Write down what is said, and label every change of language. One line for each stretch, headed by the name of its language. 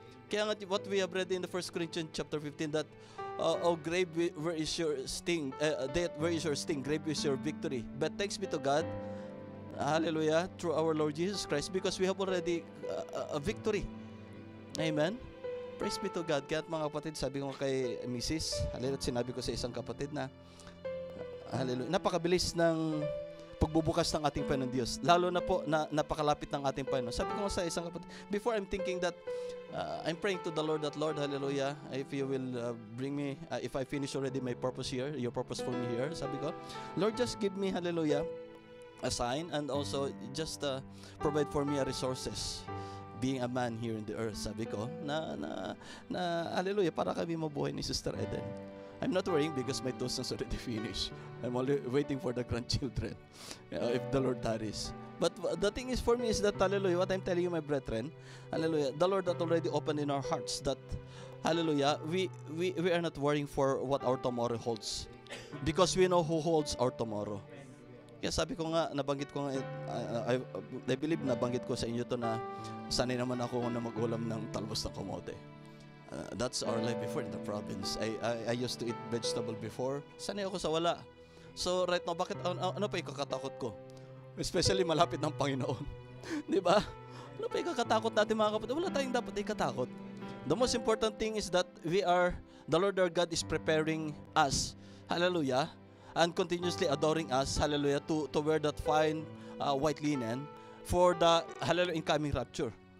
Filipino: Kaya nga
English: what we have read in the 1 Corinthians chapter 15, that, oh grave, where is your sting? Death, where is your sting? Grave is your victory. But thanks be to God, hallelujah, through our Lord Jesus Christ, because we have already a victory. Amen? Praise be to God.
Filipino: Kaya mga kapatid, sabi ko kay Mrs., hallelujah, sinabi ko sa isang kapatid na, hallelujah, napakabilis ng pagbubukas ng ating Panginoon Diyos. Lalo na po na napakalapit ng ating Panginoon.
English: Sabi ko sa isang kapatid, before I'm thinking that, I'm praying to the Lord that, Lord, hallelujah, if you will bring me, if I finish already my purpose here, your purpose for me here,
Filipino: sabi ko,
English: Lord, just give me, hallelujah, a sign, and also just provide for me resources. Being a man here in the earth,
Filipino: sabi ko, na hallelujah, para kami mabuhay ni Sister Eden.
English: I'm not worrying because my toast's already finished. I'm only waiting for the grandchildren, if the Lord tarries. But the thing is for me is that, hallelujah, what I'm telling you, my brethren, hallelujah, the Lord that already opened in our hearts that, hallelujah, we are not worrying for what our tomorrow holds, because we know who holds our tomorrow.
Filipino: Kaya sabi ko nga, nabanggit ko nga,
English: I believe
Filipino: nabanggit ko sa inyo to na sanay naman ako na mag-ulam ng talbos ng kamote.
English: That's our life before in the province. I used to eat vegetable before.
Filipino: Sanay ako sa wala.
English: So right now,
Filipino: bakit ano pa ikakatakot ko? Especially malapit ng Panginoon. Di ba? Ano pa ikakatakot natin, mga kapatid? Wala tayong dapat ikatakot.
English: The most important thing is that the Lord our God is preparing us, hallelujah, and continuously adoring us, hallelujah, to wear that fine white linen for the, hallelujah, incoming rapture.